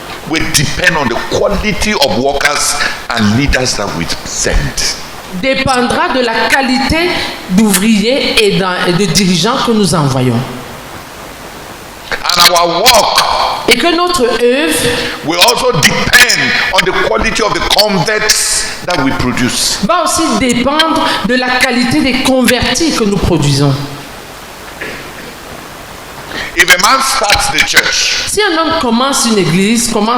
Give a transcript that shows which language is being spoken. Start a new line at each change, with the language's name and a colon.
English: will depend on the quality of workers and leaders that we send.
French: dépendra de la qualité d'ouvriers et de dirigeants que nous envoyons.
English: And our work
French: Et que notre œuvre
English: will also depend on the quality of the converts that we produce.
French: va aussi dépendre de la qualité des convertis que nous produisons.
English: If a man starts the church
French: Si un homme commence l'église